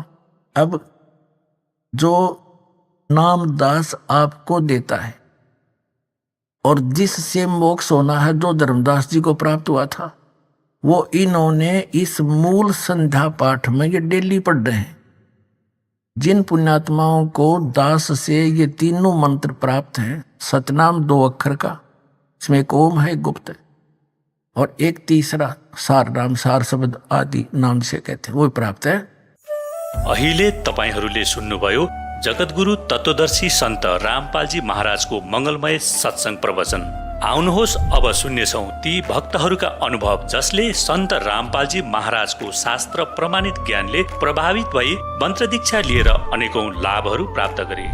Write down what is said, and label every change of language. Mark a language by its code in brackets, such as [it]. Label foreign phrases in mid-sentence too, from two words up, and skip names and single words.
[hi] अब जो नाम दास आपको देता है और जिससे मोक्ष होना है, जो धर्मदास जी को प्राप्त हुआ था, वो इन्होंने इस मूल संध्या पाठ में ये डेली पढ़ रहे हैं। जिन पुण्यात्माओं को दास से ये तीनों मंत्र प्राप्त हैं, सतनाम 2 अक्षर का, इसमें एक ओम है, एक गुप्त है, और एक तीसरा सार नाम, सार शब्द आदि नाम से कहते हैं, वो प्राप्त है। [ne] अहिले तपाईहरूले सुन्नुभयो जगतगुरु तत्वदर्शी सन्त रामपालजी महाराजको मंगलमय सत्संग प्रवचन। आउनुहोस् अब सुन्नेछौँ ती भक्तहरूका अनुभव जसले सन्त रामपालजी महाराजको शास्त्र प्रमाणित ज्ञानले प्रभावित भई मन्त्र दीक्षा लिएर अनेकौं लाभहरू प्राप्त गरे।